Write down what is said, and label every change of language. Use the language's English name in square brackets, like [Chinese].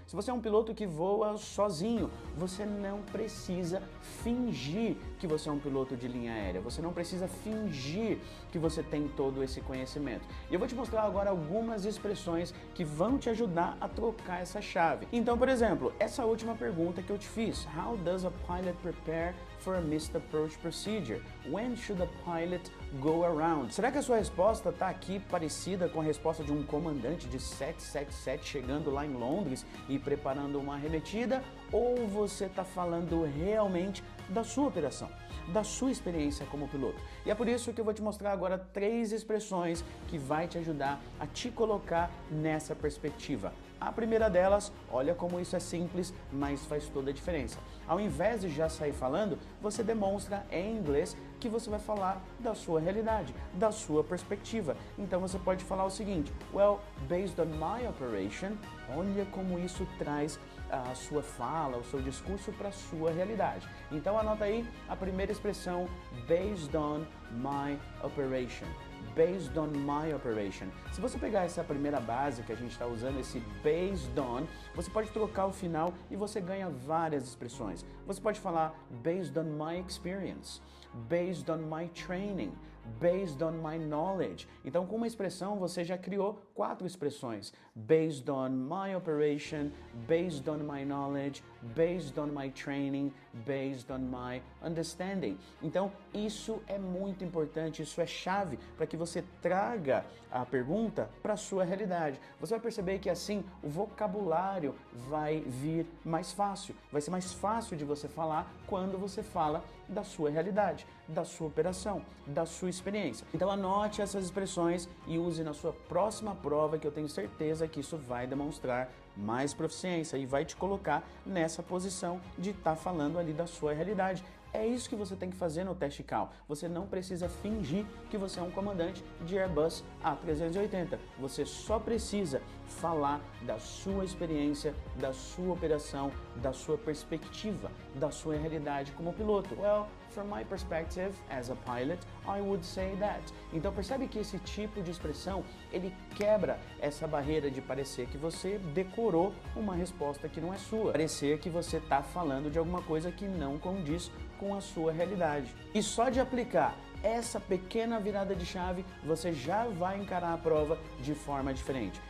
[Portuguese] Se você é um piloto que voa sozinho, você não precisa fingir que você é um piloto de linha aérea. Você não precisa fingir que você tem todo esse conhecimento. E eu vou te mostrar agora algumas expressões que vão te ajudar a trocar essa chave. Então, por exemplo, essa última pergunta que eu te fiz, [English] How does a pilot prepare for a missed approach procedure? When should a pilot go around? [Portuguese] Será que a sua resposta está aqui parecida com a resposta de um comandante de 777 chegando lá em Londres e preparando uma arremetida? Ou você está falando realmente da sua operação, da sua experiência como piloto? E é por isso que eu vou te mostrar agora 3 expressões que vai te ajudar a te colocar nessa perspectiva. A primeira delas, olha como isso é simples, mas faz toda a diferença. Ao invés de já sair falando, você demonstra em inglês que você vai falar da sua realidade, da sua perspectiva. Então você pode falar o seguinte, [English] well, based on my operation, [Portuguese] olha como isso traz a sua fala, o seu discurso para a sua realidade. Então anota aí a primeira expressão, [English] based on my operation. Based on my operation. [Portuguese] Se você pegar essa primeira base que a gente está usando, esse based on, você pode trocar o final e você ganha várias expressões. Você pode falar [English] based on my experience, based on my training, based on my knowledge. [Portuguese] Então, com uma expressão, você já criou 4 expressões. [English] Based on my operation, based on my knowledge, based on my training, based on my understanding. [Portuguese] Então, isso é muito importante, isso é chave para que você traga a pergunta para a sua realidade. Você vai perceber que assim o vocabulário vai vir mais fácil. Vai ser mais fácil de você falar quando você fala da sua realidade, da sua operação, da sua experiência. Então anote essas expressões e use na sua próxima prova, que eu tenho certeza que isso vai demonstrar mais proficiência e vai te colocar nessa posição de estar falando ali da sua realidade. É isso que você tem que fazer no teste CAL. Você não precisa fingir que você é um comandante de Airbus A380. Você só precisa falar da sua experiência, da sua operação, da sua perspectiva, da sua realidade como piloto. [English] Well, from my perspective as a pilot, I would say that. [Portuguese] Então percebe que esse tipo de expressão, ele quebra essa barreira de parecer que você decorou uma resposta que não é sua. Parecer que você está falando de alguma coisa que não condiz com a sua realidade. E só de aplicar essa pequena virada de chave, você já vai encarar a prova de forma diferente.